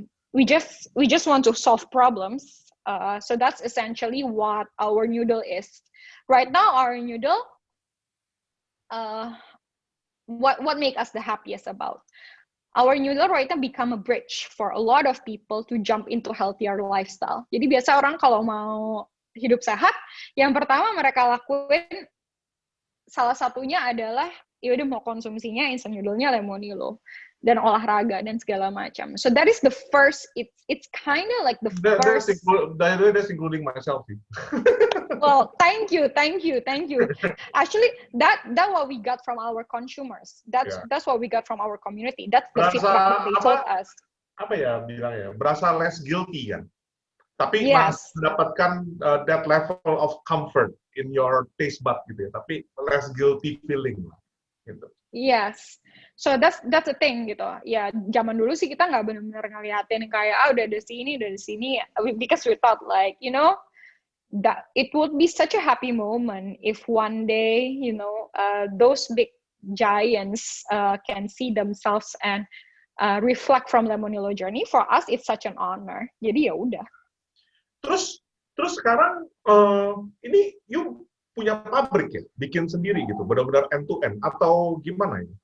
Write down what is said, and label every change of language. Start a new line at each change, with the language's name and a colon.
English: We just want to solve problems. So that's essentially what our noodle is. Right now, our noodle, what make us the happiest about. Our noodle right now become a bridge for a lot of people to jump into healthier lifestyle.
Indonesian: Jadi biasa orang kalau mau hidup sehat, yang pertama mereka lakuin salah satunya adalah ya udah mau konsumsinya instant noodle-nya Lemonilo dan olahraga dan segala macam.
English: So that is the first. It's kind of like the first. That's including myself. Well, thank you. Actually, that what we got from our consumers. That's what we got from our community. That's the feedback that they told us.
Indonesian: Apa ya bilangnya? Berasa
English: less guilty
Indonesian: kan? Tapi
English: yes.
Indonesian: mendapatkan
English: that level of comfort in your taste bud gitu ya.
Indonesian: Tapi
English: less guilty feeling gitu. Yes. So that's the thing gitu.
Indonesian: Ya, zaman dulu sih kita nggak benar-benar ngeliatin kayak udah ada sini,
English: because we thought like, you know, that it would be such a happy moment if one day, you know, those big giants can see themselves and reflect from Lemonilo journey. For us, it's such an honor.
Indonesian: Jadi ya udah. Terus sekarang ini
English: you
Indonesian: punya pabrik ya, bikin sendiri gitu, benar-benar end to end atau gimana ini?